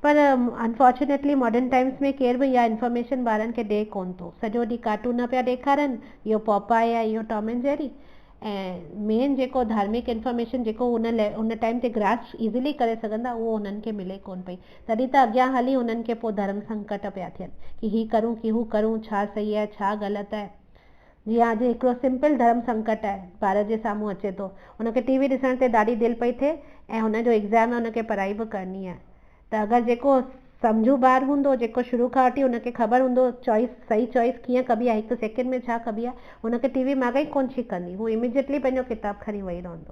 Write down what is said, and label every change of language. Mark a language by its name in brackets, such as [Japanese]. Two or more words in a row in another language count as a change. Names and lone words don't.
[Sindhi] पर [English] unfortunately modern times [Sindhi] में केर बि इहा इंफॉर्मेशन ॿारनि खे ॾे कोन थो। सॼो ॾींहुं कार्टून पिया ॾेखारनि, इहो पॉपाए या इहो टॉम एंड जेरी, ऐं मेन जेको धार्मिक इंफॉर्मेशन जेको उन टाइम ते [English] grasp easily [Sindhi] करे सघंदा उहो उन्हनि खे मिले कोन पई। तॾहिं त अॻियां हली उन्हनि खे पोइ धर्म संकट पिया थियनि कि ही करूं कि हू करूं, छा सही आहे छा ग़लति आहे। जीअं अॼु हिकिड़ो सिंपल धर्म संकट आहे ॿार जे साम्हूं अचे थो, उनखे टीवी ॾिसण ते ॾाढी दिलि पई थिए ऐं हुनजो एग्ज़ाम आहे, उनखे पढ़ाई बि करणी आहे। त अगरि जेको सम्झू ॿार हूंदो, जेको शुरू खां वठी हुनखे ख़बर हूंदो चॉइस सही चॉइस कीअं कबी आहे, हिकु सेकेंड में छा कबी आहे, हुनखे टीवी माॻई कोन छिकंदी, हू इमीडिएटली पंहिंजो किताबु खणी वेही रहंदो।